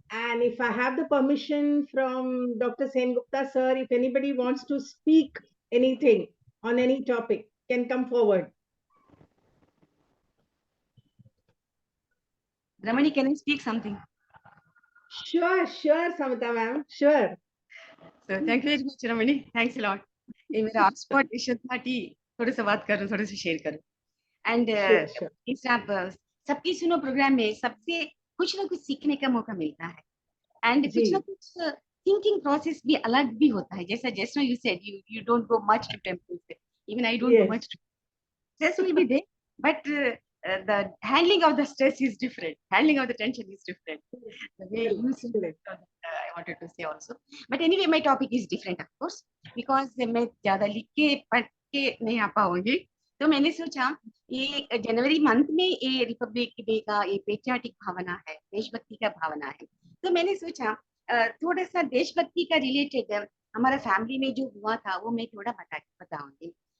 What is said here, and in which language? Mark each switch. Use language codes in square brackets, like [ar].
[en] And if I have the permission from Dr. Sen Gupta sir, if anybody wants to speak anything on any topic, can come forward. Ramani, can I speak something? Sure, Samita ma'am, sure. So thank you very much, Ramani. Thanks a lot. [hi] ये मेरा hotspot issue था कि थोड़े से बात करूं, थोड़े से शेयर करूं. एंड इस आप सबकी सुनो प्रोग्राम में सबसे कुछ ना कुछ सीखने का मौका मिलता है. एंड कुछ ना कुछ थिंकिंग प्रोसेस भी अलग भी होता है. [en] जैसा just now you said you don't go much to temples. Even I don't go much. Stress will be there, but the handling of the stress is different. Handling of the tension is different. The way you said it, I wanted to say also. But anyway, my topic is different, of course, because [hi] मैं ज़्यादा लिख के पढ़ के नहीं आ पाऊंगी. तो मैंने सोचा ये जनवरी मंथ में ये रिपब्लिक डे का ये पेट्रियाटिक भावना है, देशभक्ति का भावना है। तो मैंने सोचा थोड़ा सा देशभक्ति का रिलेटेड हमारा फैमिली में जो हुआ था वो मैं थोड़ा बताऊंगी।